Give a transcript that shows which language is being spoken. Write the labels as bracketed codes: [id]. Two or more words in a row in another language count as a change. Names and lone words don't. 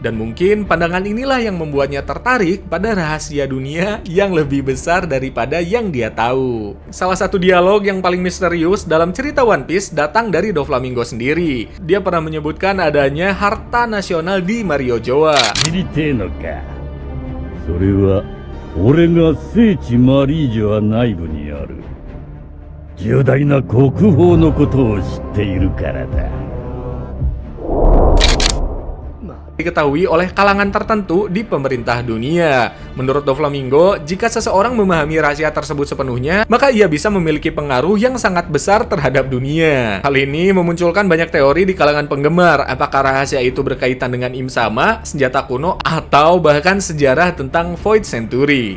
[id] Dan mungkin pandangan inilah yang membuatnya tertarik pada rahasia dunia yang lebih besar daripada yang dia tahu. Salah satu dialog yang paling misterius dalam cerita One Piece datang dari Doflamingo sendiri. Dia pernah menyebutkan adanya harta nasional di Mario Joa. [ja] それは俺が聖地マリージョア内部にある重大な国宝のことを知っているからだ。 [id] diketahui oleh kalangan tertentu di pemerintah dunia. Menurut Doflamingo, jika seseorang memahami rahasia tersebut sepenuhnya, maka ia bisa memiliki pengaruh yang sangat besar terhadap dunia. Hal ini memunculkan banyak teori di kalangan penggemar, apakah rahasia itu berkaitan dengan Im-sama, senjata kuno, atau bahkan sejarah tentang Void Century.